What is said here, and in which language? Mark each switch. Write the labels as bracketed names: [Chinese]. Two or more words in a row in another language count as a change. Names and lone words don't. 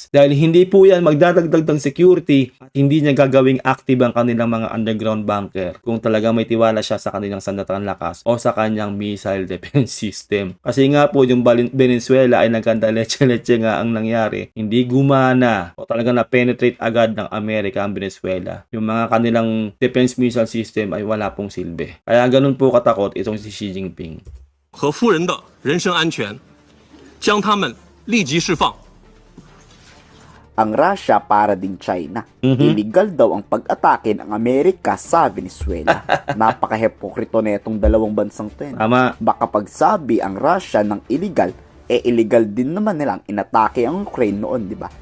[Filipino] Dahil hindi po yan magdadagdag ng security at hindi niya gagawing active ang kanilang mga [English] underground bunker [Filipino] kung talaga may tiwala siya sa kanilang sandatahang lakas o sa kanyang [English] missile defense system. [Filipino] Kasi nga po yung Venezuela ay nagkanda leche-leche nga ang nangyari. Hindi gumana o talaga na-penetrate agad ng Amerika ang Venezuela. Yung mga kanilang [English] defense missile system [Filipino] ay wala pong silbi. Kaya ganun po katakot itong si Xi Jinping. [Chinese] 和夫人的人身安全，将他们立即释放。 [Filipino] Ang Russia para ding China. Illegal daw ang pag-atake ng Amerika sa Venezuela. Napaka-hepokrito na itong dalawang bansang to. Tama. Baka pagsabi ang Russia ng illegal, illegal din naman nilang inatake ang Ukraine noon, di ba?